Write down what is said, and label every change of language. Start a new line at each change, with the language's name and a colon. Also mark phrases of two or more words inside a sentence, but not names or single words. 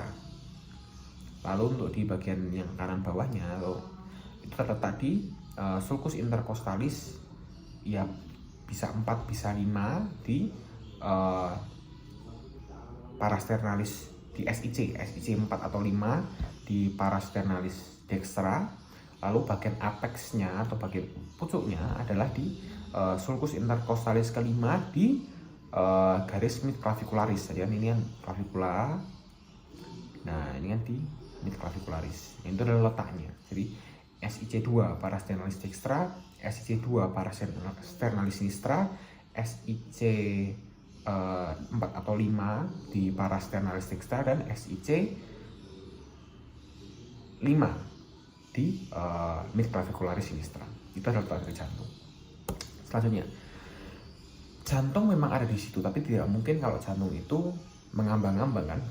Indonesian: Lalu untuk di bagian yang kanan bawahnya itu terletak di
Latin: sulcus intercostalis
Indonesian: ya bisa 4 bisa 5 di parasternalis di SIC 4 atau 5 di
Latin: parasternalis dextra.
Indonesian: Lalu bagian apexnya atau bagian pucuknya adalah di
Latin: sulcus intercostalis
Indonesian: kelima di garis midclavicularis. Jadi ini yang clavicula. Nah, ini kan di midclavicularis. Itu adalah letaknya. Jadi SIC 2
Latin: parasternalis dextra,
Indonesian: SIC 2
Latin: parasternalis sinistra,
Indonesian: SIC 4 atau 5 di
Latin: parasternalis dextra,
Indonesian: dan SIC 5 di
Latin: midclavicularis sinistra.
Indonesian: Itu adalah letak dari jantung. Selanjutnya, jantung memang ada di situ, tapi tidak mungkin kalau jantung itu mengambang-ambang kan.